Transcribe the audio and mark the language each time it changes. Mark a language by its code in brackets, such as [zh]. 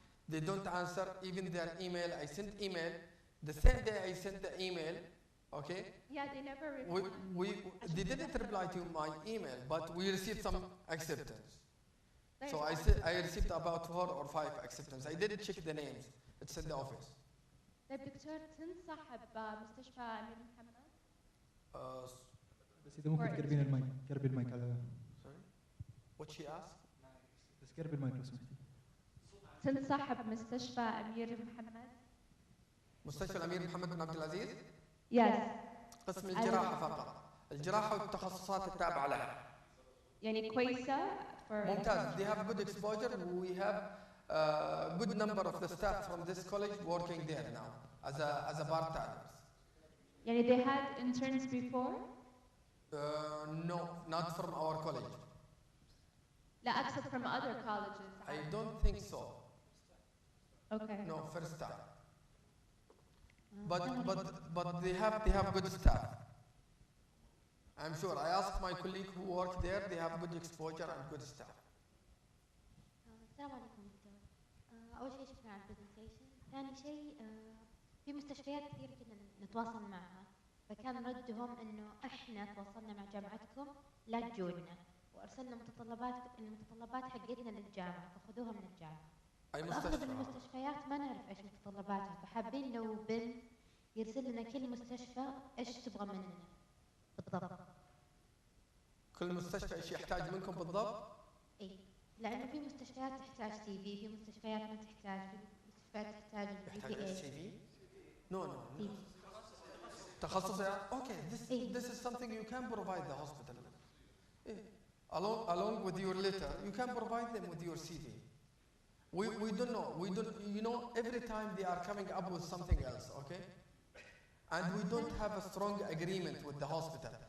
[en] They don't answer even their email. I sent email. The same day I sent the email, okay? Yeah, they never replied. They didn't reply to my email, but we received some acceptance. So I received about 4 or 5 acceptance. I didn't check the names. It's in the office. [ar] طيب دكتور تنصح بمستشفى أمير محمد؟ بس إذا ممكن تقربين المايك، قربي المايك على. [en] Sorry. What she asked? [ar] بس قربي المايك لو سمحتي. تنصح بمستشفى أمير محمد؟ مستشفى الأمير محمد بن عبد العزيز؟ [en] Yes. [ar] قسم الجراحة فقط. الجراحة والتخصصات التابعة لها. يعني كويسة؟ ممتاز. [en] They have good exposure. We have a good number of the staff from this college working there now as a part-timers. [ar] يعني [en] they had interns before? No, not from our college. [ar] لا أقصد [en] from other colleges. I don't think so. Okay. No, first time. But they have good staff. I'm sure. I asked my colleague who work there. They have good exposure and good staff. [ar] السلام عليكم دكتور. أول شيء شكرا على البرزنتيشن. ثاني شيء في مستشفيات كثير كنا نتواصل معها، فكان ردهم إنه إحنا تواصلنا مع جامعتكم لا تجونا، وأرسلنا المتطلبات حقتنا للجامعة فخذوها من الجامعة. أي أغلب المستشفيات ما نعرف إيش متطلباتها، فحابين لو بن يرسل لنا كل مستشفى إيش تبغى مننا بالضبط. كل مستشفى إيش يحتاج منكم بالضبط؟ إيه، لأنه في مستشفيات تحتاج CV، في مستشفيات ما تحتاج، في مستشفيات تحتاج يحتاج CV؟ No. تخصص okay. [en] This is something you can provide the hospital. Along with your letter, you can provide them with your CV. We don't know. You know, every time they are coming up with something else, okay? And we don't have a strong agreement with the hospital.